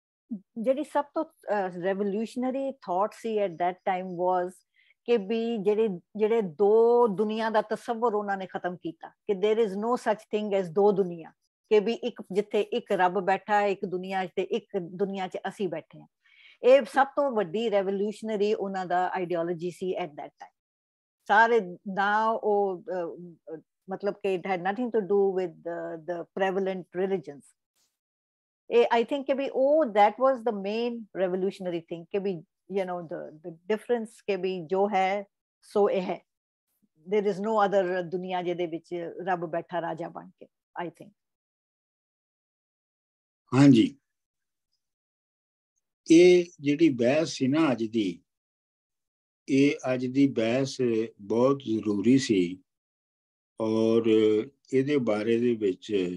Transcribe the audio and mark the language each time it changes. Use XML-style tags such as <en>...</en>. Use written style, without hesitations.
<pa>ਜਿਹੜੀ ਸਭ ਤੋਂ revolutionary thought ਸੀ</pa> <en>at that time was</en> <pa>ਕਿ ਵੀ ਜਿਹੜੇ ਦੋ ਦੁਨੀਆ ਦਾ ਤਸੱਵਰ ਉਹਨਾਂ ਨੇ ਖਤਮ ਕੀਤਾ ਕਿ</pa> <en>there is no such thing as</en> <pa>ਦੋ ਦੁਨੀਆ, ਕਿ ਵੀ ਇੱਕ ਜਿੱਥੇ ਇੱਕ ਰੱਬ ਬੈਠਾ ਹੈ ਇੱਕ ਦੁਨੀਆ 'ਚ, ਤੇ ਇੱਕ ਦੁਨੀਆ 'ਚ ਅਸੀਂ ਬੈਠੇ ਹਾਂ। ਇਹ ਸਭ ਤੋਂ ਵੱਡੀ ਰੈਵੋਲੂਸ਼ਨਰੀ ਉਹਨਾਂ ਦਾ ideology ਸੀ</pa> <en>At that time.</en> <pa>ਸਾਰੇ ਨਾ ਉਹ ਮਤਲਬ ਕਿ</pa> <en>It had nothing to do with the prevalent religions. I think</en> <hi>कि भी</hi> <en>that was the main revolutionary thing कि भी the difference</en> <hi>कि भी जो है सो ये है।</hi> <en>There is no other</en> <pa>दुनिया ਜਿਹਦੇ ਵਿੱਚ ਰੱਬ ਬੈਠਾ ਰਾਜਾ ਬਣ ਕੇ,</pa> <en>I think।</en> <pa>ਹਾਂਜੀ, ਇਹ ਜਿਹੜੀ ਬਹਿਸ ਸੀ ਨਾ ਅੱਜ ਦੀ, ਇਹ ਅੱਜ ਦੀ ਬਹਿਸ ਬਹੁਤ ਜ਼ਰੂਰੀ ਸੀ, ਔਰ ਇਹਦੇ ਬਾਰੇ ਦੇ ਵਿੱਚ</pa>